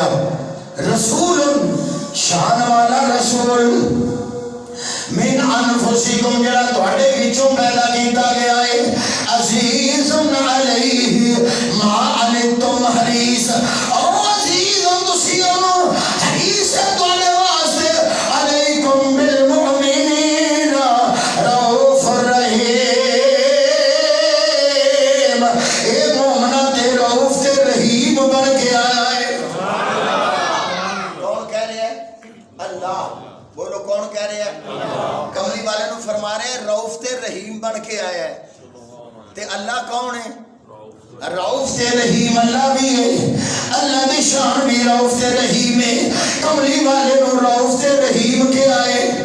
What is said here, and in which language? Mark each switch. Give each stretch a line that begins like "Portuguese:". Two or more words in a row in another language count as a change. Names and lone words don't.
Punjabi: رسول شان والا رسول
Arabic: من انفسکم
Punjabi: جڑا تواڈے وچوں پیدا کیتا گیا ہے
Arabic: عزیز علیہ ما عنتم حریص
Punjabi: او عزیز تسی انو حریص ہے تواڈے واسطے
Arabic: علیکم بالمؤمنین رؤوف رحیم
Punjabi: اے مومنہ تے رؤوف تے رحیم بن کے آیا ہے کون کہہ رہے ہیں اللہ بولو کون کہہ رہے ہیں کملی والے نو فرما رہے ہیں رؤوف تے رحیم بن کے آیا ہے تے اللہ کون ہے رؤوف تے رحیم اللہ بھی ہے اللہ دی شان بھی رؤوف تے رحیم ہے کملی والے نو رؤوف تے رحیم کے آئے